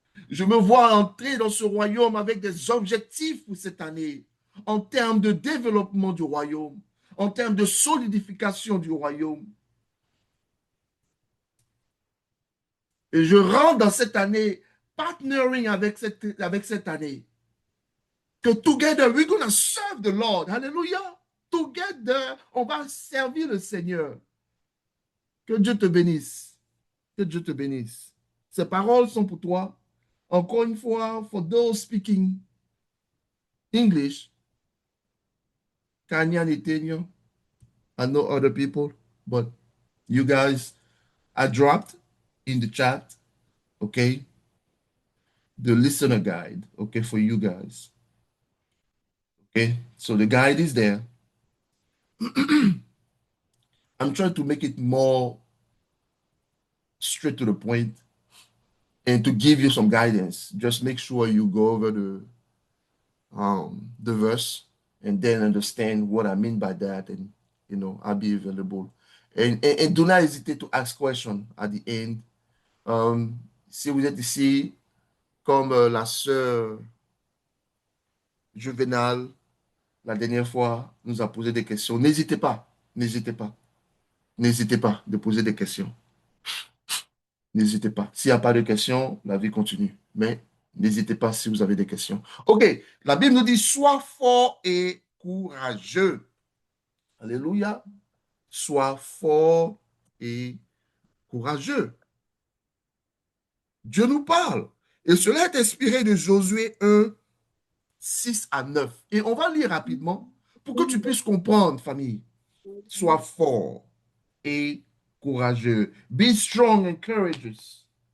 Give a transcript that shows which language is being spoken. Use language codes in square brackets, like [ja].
[fr] Je me vois entrer dans ce royaume avec des objectifs pour cette année, en termes de développement du royaume, en termes de solidification du royaume. Et je rentre dans cette année, [en] partnering [fr] avec cette année. Que [en] together, we're going to serve the Lord. Hallelujah. Together, [fr] on va servir le Seigneur. Que Dieu te bénisse. Que Dieu te bénisse. Ces paroles sont pour toi. Encore une fois, [en] for those speaking English, Kanya Nitenyo, I know other people, but you guys, I dropped in the chat, okay, the listener guide, okay, for you guys. Okay, so the guide is there. I'm trying to make it more straight to the point and to give you some guidance. Just make sure you go over the verse and then understand what I mean by that, and I'll be available. And do not hesitate to ask questions at the end. [fr] Si vous êtes ici, comme la sœur Juvenal, la dernière fois, nous a posé des questions, n'hésitez pas, n'hésitez pas de poser des questions. N'hésitez pas. S'il n'y a pas de questions, la vie continue. Mais n'hésitez pas si vous avez des questions. OK, la Bible nous dit, sois fort et courageux. Alléluia. Sois fort et courageux. Dieu nous parle. Et cela est inspiré de Josué 1, 6 à 9. Et on va lire rapidement pour que tu puisses comprendre, famille. Sois fort et courageux. [en] Be strong and courageous.